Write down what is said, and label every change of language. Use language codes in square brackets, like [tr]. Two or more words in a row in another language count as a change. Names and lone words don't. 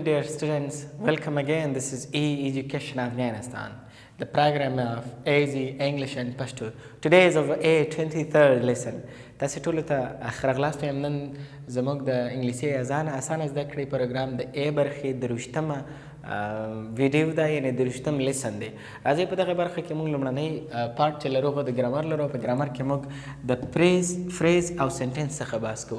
[en] students, welcome again. This is E-Education Afghanistan, the program of AZ English and Pashto. Today is our A23rd lesson. [ps] تاسو ټول ته اخرغلاستو یم نن زموږ د انګلیسي اسانه زده کړې پروګرام د A برخې درویشتمه ویډیو ده، یعنې درویشتم لیسن دی. راځئ په دغه برخه کې موږ لومړنی پارټ چې لرو هغه د ګرامر لرو. په ګرامر کې موږ د فریز او سنټنس څخه بحث کوو.